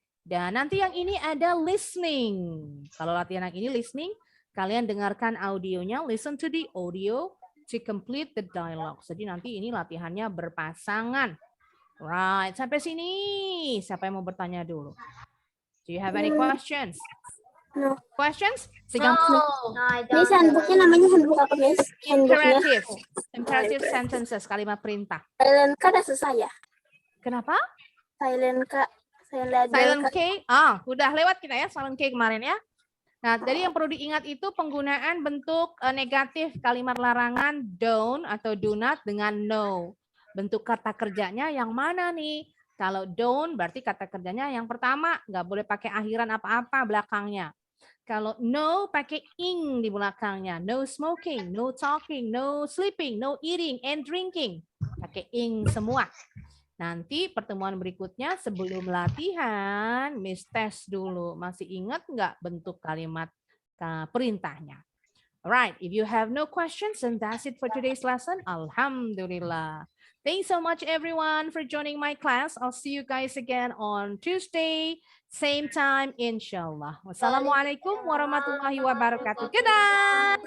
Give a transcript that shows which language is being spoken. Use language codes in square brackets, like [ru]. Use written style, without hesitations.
[id] Dan nanti yang ini ada listening. Kalau latihan yang ini listening, kalian dengarkan audionya, [en] listen to the audio to complete the dialogue. [id] Jadi nanti ini latihannya berpasangan. Right, sampai sini. Siapa yang mau bertanya dulu? [en] Do you have any questions? No. Questions? No, I don't. [id] Miss, handbooknya namanya handbook apa, Miss? Handbooknya Imperative sentences, kalimat perintah. silent kan ada susah ya. Kenapa? Silent Kak. Silent Silent K. Udah lewat kita ya silent K kemarin ya. Nah, jadi yang perlu diingat itu penggunaan bentuk negatif kalimat larangan don't atau do not dengan no. Bentuk kata kerjanya yang mana nih? Kalau don't berarti kata kerjanya yang pertama, nggak boleh pakai akhiran apa-apa belakangnya. Kalau no pakai ing di belakangnya. [en] No smoking, no talking, no sleeping, no eating and drinking. [id] Pakai ing semua. Nanti pertemuan berikutnya sebelum latihan, Miss tes dulu. Masih ingat nggak bentuk kalimat perintahnya? [en] Alright, if you have no questions, then that's it for today's lesson. Alhamdulillah. Thanks so much everyone for joining my class. I'll see you guys again on Tuesday, same time, inshallah. [ar] Wassalamualaikum warahmatullahi wabarakatuh. [en] Good night.